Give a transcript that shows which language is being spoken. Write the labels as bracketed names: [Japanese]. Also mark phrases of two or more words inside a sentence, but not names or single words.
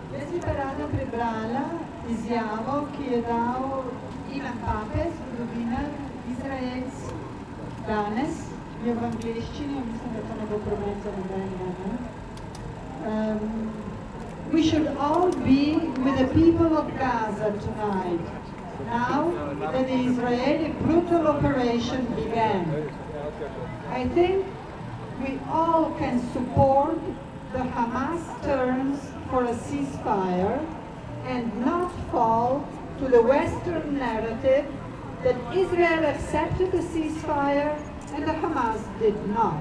[Slovenian] bi pa rada prebrala izjavo, ki je dal Ivan Pape, zgodovinar, Izraelc, danes, je v angleščini, mislim, da to ne bo problem za nobenega. [English] We should all be with the people of Gaza tonight, now that the Israeli brutal operation began. I think we all can support the Hamas terms for a ceasefire and not fall to the Western narrative that Israel accepted the ceasefire and the Hamas did not.